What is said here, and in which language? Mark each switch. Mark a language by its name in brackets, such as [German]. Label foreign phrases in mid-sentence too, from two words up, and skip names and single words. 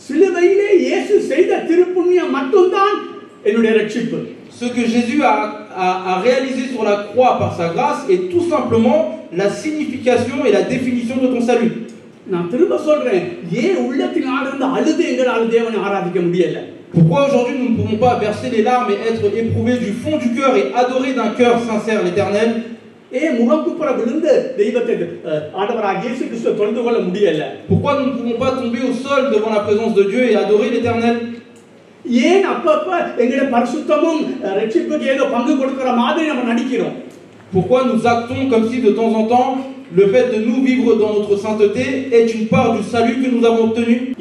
[Tamil] சிலுவையிலே இயேசு செய்த திருப்புண்ணியம் மட்டும்தான் என்னுடைய ரட்சிப்பு. [French] Ce que Jésus a réalisé sur la croix par sa grâce est tout simplement la signification et la définition de ton salut. [Tamil] நான் திரும்ப சொல்றேன், ஏன் உள்ளத்தின் ஆழ்ந்த அழுது எங்களால் தேவனை ஆராதிக்க முடியல? [French] Pourquoi aujourd'hui nous ne pouvons pas verser les larmes et être éprouvés du fond du cœur et adorer d'un cœur sincère l'Éternel? Pourquoi nous ne pouvons pas tomber au sol devant la présence de Dieu et adorer l'Éternel? Pourquoi nous actons comme si de temps en temps le fait de nous vivre dans notre sainteté est une part du salut que nous avons obtenu?